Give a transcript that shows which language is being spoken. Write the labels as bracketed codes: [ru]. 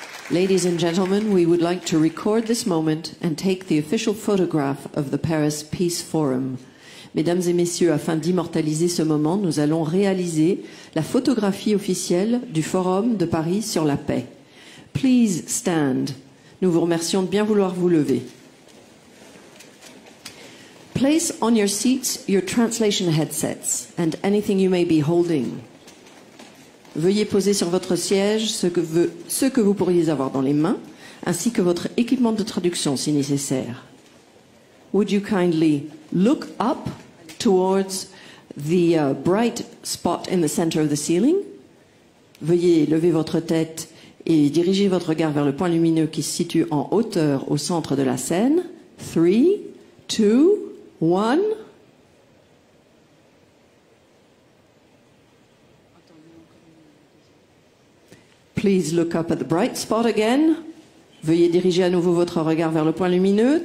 [en] Ladies and gentlemen, we would like to record this moment and take the official photograph of the Paris Peace Forum. [fr] Mesdames et messieurs, afin d'immortaliser ce moment, nous allons réaliser la photographie officielle du Forum de Paris sur la paix. [en] Please stand. [fr] Nous vous remercions de bien vouloir vous lever. [en] Place on your seats your translation headsets and anything you may be holding. [fr] Veuillez poser sur votre siège ce que vous pourriez avoir dans les mains, ainsi que votre équipement de traduction si nécessaire. [en] Would you kindly look up towards the bright spot in the center of the ceiling? [fr] Veuillez lever votre tête et diriger votre regard vers le point lumineux qui se situe en hauteur au centre de la scène. 3, 2, 1. [en] Please look up at the bright spot again. [fr] Veuillez diriger à nouveau votre regard vers le point lumineux.